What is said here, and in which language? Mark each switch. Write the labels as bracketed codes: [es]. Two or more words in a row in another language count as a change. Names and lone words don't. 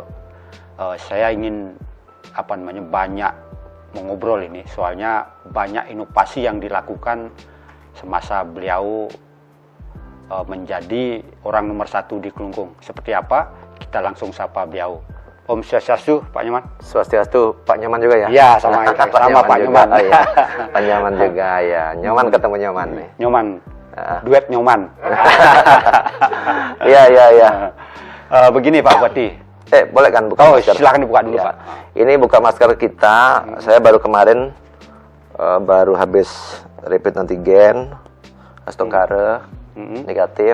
[id] Saya ingin banyak mengobrol ini, soalnya banyak inovasi yang dilakukan semasa beliau menjadi orang nomor 1 di Klungkung. Seperti apa? Kita langsung sapa beliau. Om Swastiastu, Pak Nyoman. Swastiastu, Pak Nyoman juga ya? Iya, sama Pak Nyoman. Oh, ya. Pak Nyoman juga ya. Nyoman ketemu Nyoman nih. Nyoman, duet Nyoman. Iya. Begini Pak Bupati. Boleh kan buka masker? Silakan dibuka dulu, ya. Pak. Ini buka masker kita. Saya baru kemarin baru habis rapid antigen, astokare, negatif.